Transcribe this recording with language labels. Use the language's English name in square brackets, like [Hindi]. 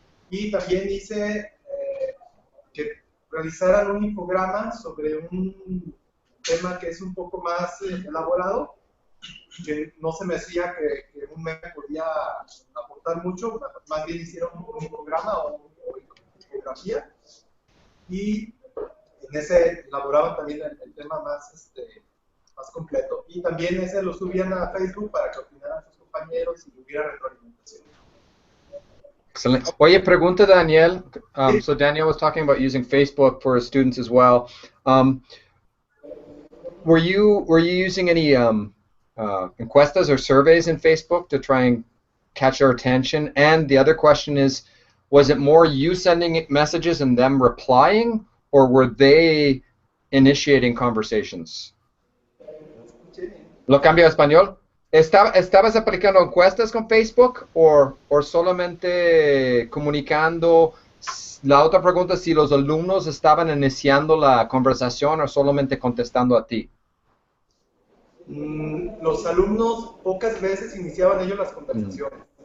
[Spanish] Y también hice que realizaran un infograma sobre un tema que es un poco más elaborado, que no se me hacía que un meme podía aportar mucho, más bien hicieron un infograma o infografía, y en ese elaboraban también el tema más completo. Y también ese lo subían a Facebook para que opinaran sus compañeros y hubiera retroalimentación. Excellent. Oye, pregunta Daniel. [English] So Daniel was talking about using Facebook for his students as well. Were you using any encuestas or surveys in Facebook to try and catch their attention? And the other question is, was it more you sending messages and them replying, or were they initiating conversations? [Spanish] Lo cambio a español. ¿Estabas aplicando encuestas con Facebook o solamente comunicando? La otra pregunta es si los alumnos estaban iniciando la conversación o solamente contestando a ti. Los alumnos pocas veces iniciaban ellos las conversaciones.